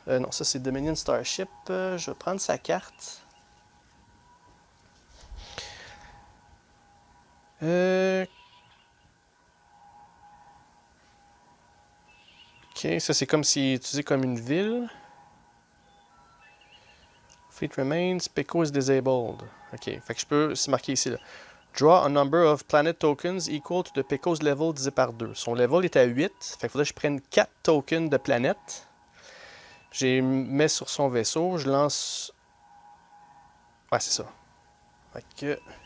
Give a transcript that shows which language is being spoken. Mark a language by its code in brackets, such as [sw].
[fr] Non, ça c'est Dominion Starship. Je vais prendre sa carte. Ok, ça c'est comme s'il est utilisé comme une ville. [en] Fleet remains, Pico is disabled. [fr] Ok, fait que je peux, c'est marqué ici là. [en] Draw a number of planet tokens equal to the Pico's level [fr] divisé par 2. Son level est à 8, fait qu'il faudrait que je prenne 4 tokens de planète. Je les mets sur son vaisseau, je lance... Ouais, c'est ça. Fait que...